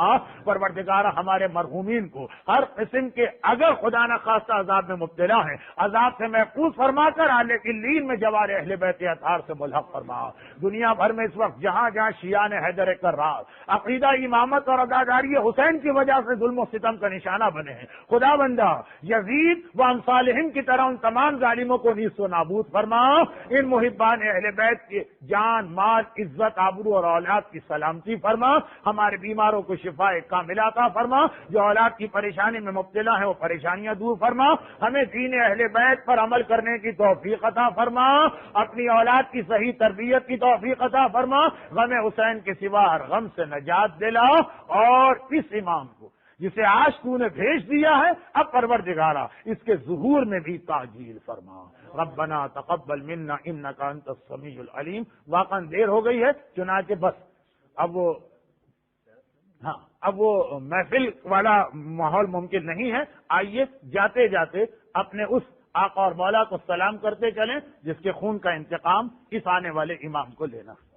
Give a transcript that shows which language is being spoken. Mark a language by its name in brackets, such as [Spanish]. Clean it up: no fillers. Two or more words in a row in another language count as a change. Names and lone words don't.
[Urdu] پروردگارہ ہمارے مرحومین کو ہر قسم کے اگر خدا نہ خواستہ عذاب میں مبتلا ہیں عذاب سے محفوظ فرما کر اعلی علیین میں جوار اہل بیت اطہار سے ملحق فرما۔ دنیا بھر میں اس وقت جہاں جہاں شیعان حیدر کرار عقیدہ امامت اور عداداری حسین کی وجہ سے ظلم و ستم کا نشانہ بنے ہیں، خدا بندہ یزید و امثالہم کی طرح ان تمام ظالموں کو نیست و نابود فرما۔ ان محبان اہل بیت کی جان مال عزت آبرو اور اولاد کی سلامتی فرما۔ ہمارے بیماروں کو شفا کاملہ عطا فرما، جو اولاد کی پریشانی میں مبتلا ہیں وہ پریشانیاں دور فرما۔ ہمیں دین اہل بیت پر عمل کرنے کی توفیق عطا فرما، اپنی اولاد کی صحیح تربیت کی توفیق عطا فرما، غم حسین کے سوا ہر غم سے نجات دلا، اور اس امام کو جسے آج تو نے بھیج دیا ہے اب پروردگارہ اس کے ظہور میں بھی تعجیل فرما۔ [Arabic] ربنا تقبل منا انک انت السمیع العلیم۔ [Urdu] واقعا دیر ہو گئی ہے چنانچہ بس اب وہ محفل والا ماحول ممکن نہیں ہے، آئیے جاتے جاتے اپنے اس آقا اور مولا کو سلام کرتے چلیں جس کے خون کا انتقام اس آنے والے امام کو لینا۔